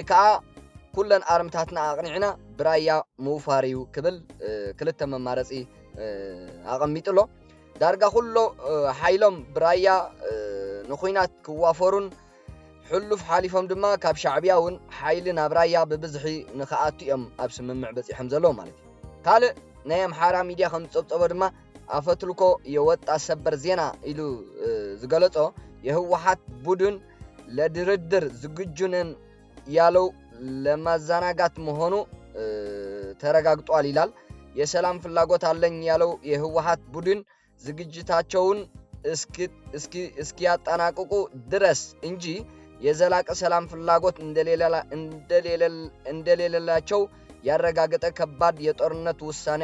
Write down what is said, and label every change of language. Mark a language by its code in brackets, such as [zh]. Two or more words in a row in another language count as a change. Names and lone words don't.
[ti] ከዓ ኩለን ኣርምታትና ኣቕኒዕና ብራያ ምውፋር እዩ ክብል ክልተ መማረፂ ኣቐሚጡሎ። ዳርጋ ኩሎ ሓይሎም ብራያ ንኹይናት ክዋፈሩን ሕሉፍ ሓሊፎም ድማ ካብ ሻዕብያ እውን ሓይሊ ናብ ራያ ብብዝሒ ንኽኣቱ እዮም ኣብ ስምምዕ በፂሖም ዘለዉ ማለት እዩ። ካልእ ናይ ኣምሓራ ሚድያ ከም ዝፀብፀቦ ድማ [am] ኣፈትልኮ የወጣ ሰበር ዜና [ti] ኢሉ ዝገለጾ [am] የህወሓት ቡድን ለድርድር ዝግጁ ነን ያለው ለማዘናጋት መሆኑ ተረጋግጧል ይላል። የሰላም ፍላጎት አለኝ ያለው የህወሓት ቡድን ዝግጅታቸውን እስኪያጠናቅቁ ድረስ እንጂ የዘላቀ ሰላም ፍላጎት እንደሌላቸው ያረጋገጠ ከባድ የጦርነት ውሳኔ